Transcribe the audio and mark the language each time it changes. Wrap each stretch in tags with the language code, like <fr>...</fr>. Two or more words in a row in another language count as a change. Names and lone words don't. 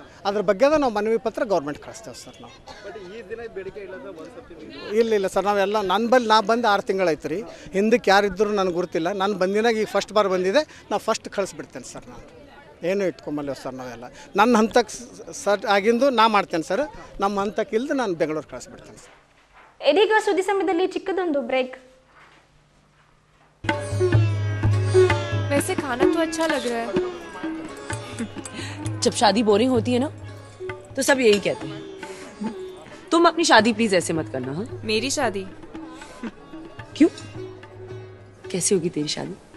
<kn>ಅದ್ರ ಬಗ್ಗೆ ನಾವು ಮನವಿ ಪತ್ರ ಗೌರ್ಮೆಂಟ್ ಕಳಿಸ್ತೇವೆ ಸರ್. ನಾವು ಇಲ್ಲ ಸರ್, ನಾವೆಲ್ಲ ನಾ ಬಂದು 6 ತಿಂಗಳಾಯ್ತು ರೀ. ಹಿಂದಕ್ಕೆ ಯಾರಿದ್ದರೂ ನನಗೆ ಗೊತ್ತಿಲ್ಲ. ನಾನು ಬಂದಿನಾಗ ಈಗ ಫಸ್ಟ್ ಬಾರ್ ಬಂದಿದೆ. ನಾವು ಫಸ್ಟ್ ಕಳಿಸ್ಬಿಡ್ತೇನೆ ಸರ್. ನಾನು ಏನೂ ಇಟ್ಕೊಂಬಲ್ಲ ಸರ್. ನಾವೆಲ್ಲ ನನ್ನ ಹಂತಕ್ಕೆ ಸರ್ ಆಗಿಂದು ನಾ ಮಾಡ್ತೇನೆ ಸರ್. ನಮ್ಮ ಹಂತಕ್ಕೆ ಇಲ್ದು ನಾನು ಬೆಂಗಳೂರು ಕಳಿಸ್ಬಿಡ್ತೇನೆ ಸರ್. ಇದೀಗ ಸುದ್ದಿ ಸಮಯದಲ್ಲಿ ಚಿಕ್ಕದೊಂದು ಬ್ರೇಕ್.</kn> <hi>वैसे खाना तो अच्छा लग रहा है. जब शादी बोरिंग होती है ना तो सब यही कहते हैं. तुम अपनी शादी प्लीज ऐसे मत करना. हाँ, मेरी शादी क्यों? कैसी होगी तेरी शादी?</hi>